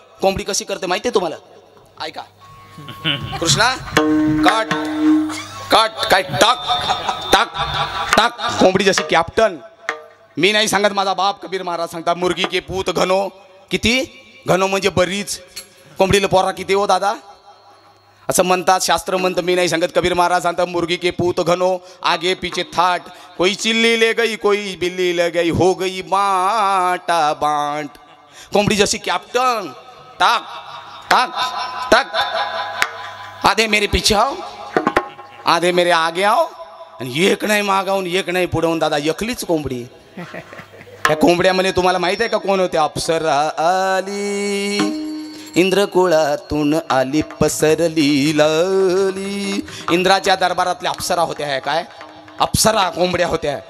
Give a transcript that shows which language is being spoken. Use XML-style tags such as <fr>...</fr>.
<mr>कोंबडी कशी करते माहितीये तुम्हाला? ऐका कृष्णा, कट कट काय टाक टाक टाक. कोंबडी जशी कॅप्टन. मी नाही सांगत, माझा बाप कबीर महाराज सांगतात,</mr> <hi>मुर्गी के पूत घनो.</hi> <mr>किती घनो म्हणजे बरीच. कोंबडीला पोरा किती हो दादा असं म्हणतात, शास्त्र म्हणतं. मी नाही सांगत, कबीर महाराज सांगतात</mr> <hi>मुर्गी के पूत घनो आगे पीछे थाट. कोई चिल्ली ले गई कोई बिल्ली ले गई हो गई बाटा बांट.</hi> <mr>कोंबडी जशी कॅप्टन. टाक टाक टाक.</mr> <hi>आधे मेरे पीछे आओ आधे मेरे आगे आओ.</hi> <mr>आणि एक नाही मागावून एक नाही पुढवून दादा एकलीच कोंबडी. त्या कोंबड्यामध्ये तुम्हाला माहित आहे का कोण होते? अप्सरा आली इंद्रकुळातून आली पसरली लाली. इंद्राच्या दरबारातल्या अप्सरा होत्या. आहे काय? अप्सरा कोंबड्या होत्या.</mr>